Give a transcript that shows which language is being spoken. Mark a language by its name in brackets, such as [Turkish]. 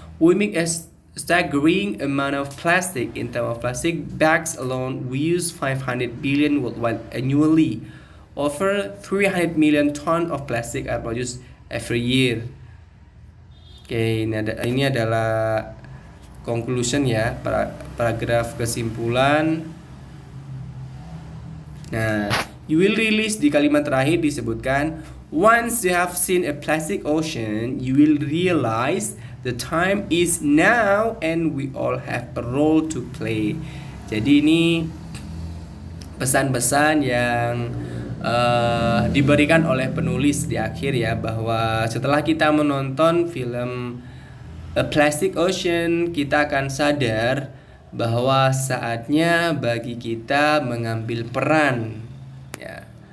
[English] We make a staggering amount of plastic. In terms of plastic bags alone, we use 500 billion worldwide annually. Over 300 million ton of plastic are produced every year. [Indonesian] Oke, ini adalah conclusion ya, paragraf kesimpulan. [English] Nah, you will release [Indonesian] di kalimat terakhir disebutkan, [English] once you have seen a plastic ocean, you will realize the time is now and we all have a role to play. [Indonesian] Jadi ini pesan-pesan yang diberikan oleh penulis di akhir ya, bahwa setelah kita menonton film A Plastic Ocean, kita akan sadar bahwa saatnya bagi kita mengambil peran ya.